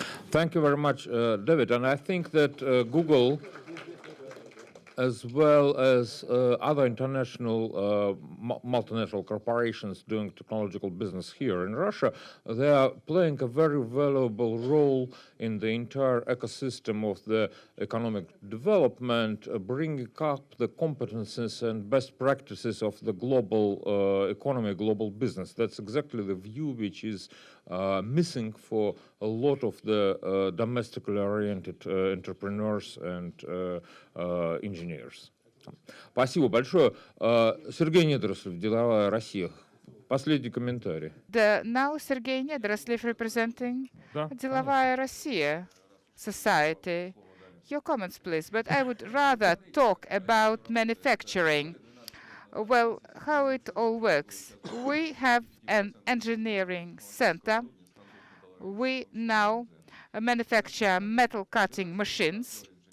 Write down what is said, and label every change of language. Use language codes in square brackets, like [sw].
[en] Thank you very much, David. And I think that Google, as well as other international multinational corporations doing technological business here in Russia, they are playing a very valuable role in the entire ecosystem of the economic development, bringing up the competences and best practices of the global economy, global business. That's exactly the view which is missing for a lot of the domestically oriented entrepreneurs and engineers. [ru] Спасибо большое. Сергей Недорослев, «Деловая Россия». Последний комментарий. [en] Now Sergei Nedraslov representing [ru] Да, [en] Деловая Россия Society. Your comments, please. But I would rather talk about manufacturing. Well, how it all works. We have an engineering center. We now manufacture metal cutting machines.